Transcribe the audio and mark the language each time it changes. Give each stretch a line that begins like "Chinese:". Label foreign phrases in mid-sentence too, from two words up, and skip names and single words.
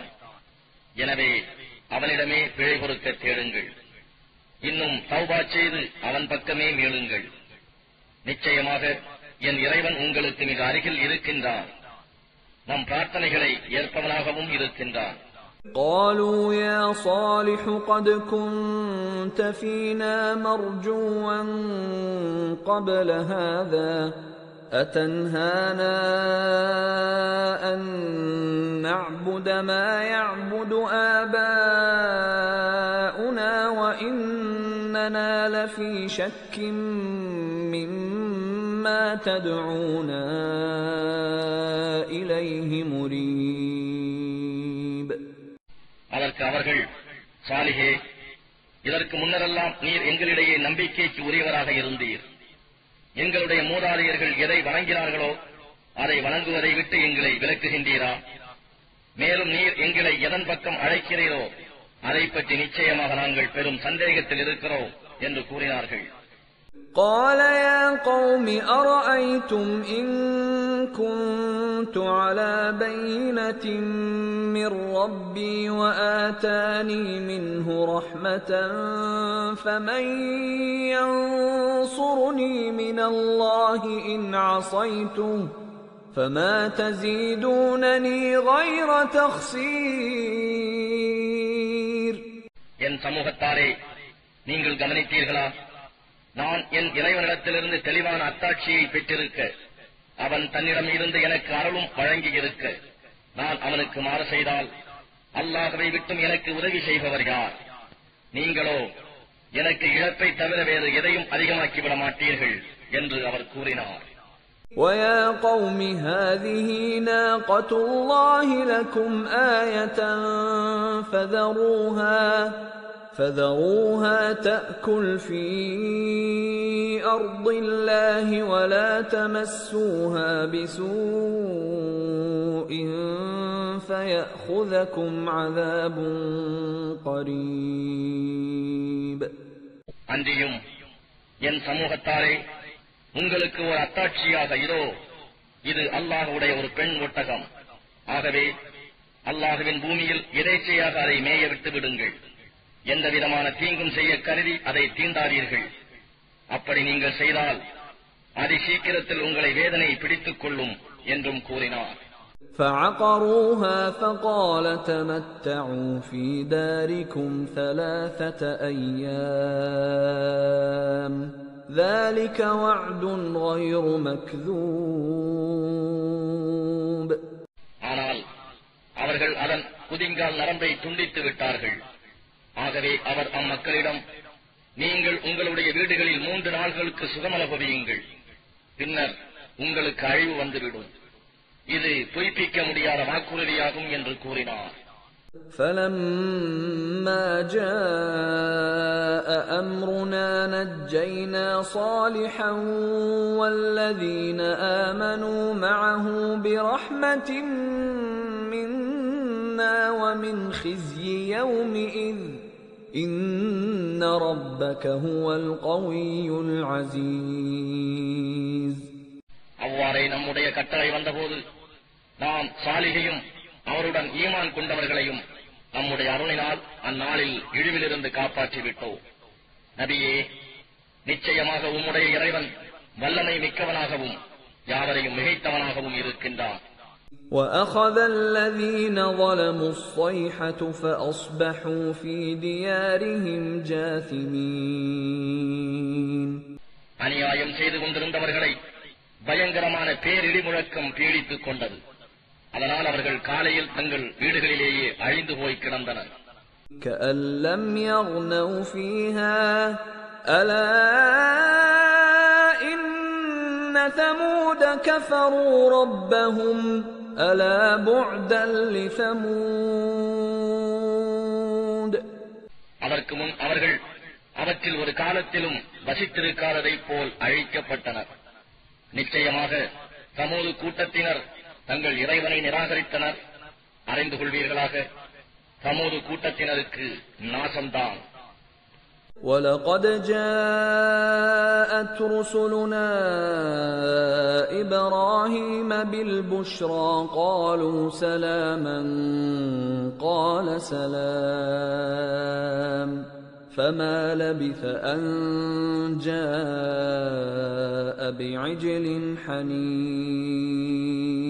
Tamil: எனவே அவனிடமே பிழை பொறுக்க தேடுங்கள். இன்னும் தௌபா செய்து அவன் பக்கமே மீளுங்கள். நிச்சயமாக என் இறைவன் உங்களுக்கு மிக அருகில் இருக்கின்றான். நம் பிரார்த்தனைகளை ஏற்பவனாகவும் இருக்கின்றான்.
Arabic: قالوا يا صالح قد كنت فينا مرجوا قبل هذا أتنهانا أن نعبد ما يعبد آباؤنا وإننا لفي شك مما تدعونا إليه مريب.
Tamil: அதற்கு அவர்கள், சாலிஹே, இதற்கு முன்னரெல்லாம் நீர் எங்களிடையே நம்பிக்கைக்கு உரியவராக இருந்தீர். எங்களுடைய மூதாதையர்கள் எதை வணங்கினார்களோ அதை வணங்குவதை விட்டு எங்களை விலக்குகின்றீரா? மேலும் நீர் எங்களை எதன் பக்கம் அழைக்கிறீரோ அதை பற்றி நிச்சயமாக நாங்கள் பெரும் சந்தேகத்தில் இருக்கிறோம் என்று கூறினார்கள்.
Arabic: قال يا قوم أرأيتم إن كنت على بينة من ربي وآتاني منه رحمة فمن ينصرني من الله إن عصيته فما تزيدونني غير تخسير.
Tamil: என் சமூகத்தாரே, நீங்கள் கவனித்தீர்களா? நான் என் இறைவனிடத்திலிருந்து தெளிவான அத்தாட்சியை பெற்றிருக்க, அவன் தன்னிடம் இருந்து எனக்கு அருளும் வழங்கியிருக்க, நான் அவனுக்கு மாறு செய்தால் அல்லாஹ்வை விட்டும் எனக்கு உதவி செய்பவர் யார்? நீங்களோ எனக்கு இழப்பை தவிர வேறு எதையும் அதிகமாக்கிவிட மாட்டீர்கள் என்று அவர் கூறினார்.
Arabic: وَيَا قَوْمِ هَٰذِهِ نَاقَةُ اللَّهِ لَكُمْ آيَةً فَذَرُوهَا تَأْكُلْ فِي أَرْضِ اللَّهِ وَلَا تَمَسُّوهَا بِسُوءٍ فَيَأْخُذَكُمْ عَذَابٌ قَرِيبٌ.
Tamil: அன்றியும் என் சமூகத்தாரே, உங்களுக்கு ஒரு அத்தாட்சியாக இதோ, இது அல்லாஹ்வுடைய ஒரு பெண் ஒட்டகம். ஆகவே அல்லாஹ்வின் பூமியில் எதேச்சையாக அதை மேய விட்டு விடுங்கள். எந்த விதமான தீங்கும் செய்ய கருதி அதை தீண்டாதீர்கள். அப்படி நீங்கள் செய்தால் அதி சீக்கிரத்தில் உங்களை வேதனை பிடித்துக் கொள்ளும் என்றும் கூறினார்.
Arabic: فَعَقَرُوهَا فَقَالَ تَمَتَّعُوا فِي دَارِكُمْ 3 أَيَّامٍ ذَلِكَ وَعْدٌ غَيْرُ مَكْذُوبٍ.
Tamil: ஆனால் அவர்கள் அதன் குதிங்கால் நரம்பை துண்டித்து விட்டார்கள். ஆகவே அவர் அம்மக்களிடம், நீங்கள் உங்களுடைய வீடுகளில் 3 நாள்களுக்கு சுகமனுபவியுங்கள், பின்னர் உங்களுக்கு அழிவு வந்துவிடும். இது பொய்ப்பிக்க முடியாத வாக்குறுதியாகும் என்று கூறினார்.
Arabic: فَلَمَّا جَاءَ أَمْرُنَا نَجَّيْنَا صَالِحًا وَالَّذِينَ آمَنُوا مَعَهُ بِرَحْمَةٍ مِنَّا وَمِنْ خِزْيِ يَوْمِئِذٍ إِنَّ رَبَّكَ هُوَ الْقَوِيُّ الْعَزِيزُ.
Tamil: அவ்வாறே நம்முடைய கட்டளை வந்தபோது நாம் சாலிகையும் அவருடன் ஈமான் கொண்டவர்களையும் நம்முடைய அருளினால் அந்நாளில் இழிவிலிருந்து காப்பாற்றிவிட்டோம். நபியே, நிச்சயமாக உம்முடைய இறைவன் வல்லமை மிக்கவனாகவும் யாவரையும் மிகைத்தவனாகவும் இருக்கின்றான்.
Arabic: وَأَخَذَ الَّذِينَ ظَلَمُوا الصَّيْحَةُ فَأَصْبَحُوا فِي دِيَارِهِمْ جَاثِمِينَ.
Tamil: அநியாயம் செய்து கொண்டிருந்தவர்களை பயங்கரமான பேரிடி முழக்கம் பீடித்துக் கொண்டது. அதனால் அவர்கள் காலையில் தங்கள் வீடுகளிலேயே அழிந்து போய் கிடந்தனர்.
Arabic: كَأَن لَّمْ يَغْنَوْا فِيهَا أَلَا إِنَّ ثَمُودَ كَفَرُوا رَبَّهُمْ أَلَا بُعْدًا لِثَمُودَ.
Tamil: அதற்கு முன் அவர்கள் அவற்றில் ஒரு காலத்திலும் வசித்திருக்காததைப் போல் அழிக்கப்பட்டனர். நிச்சயமாக சமூது கூட்டத்தினர் தங்கள் இறைவனை நிராகரித்தனர். அறிந்து கொள்வீர்களாக, சமூது கூட்டத்தினருக்கு நாசம்தான்.
Arabic: وَلَقَدْ جَاءَتْ رُسُلُنَا إِبْرَاهِيمَ بِالْبُشْرَى قَالُوا سَلَامًا قَالَ سَلَامٌ فَمَا لَبِثَ أَن جَاءَ بِعِجْلٍ حَنِيذٍ.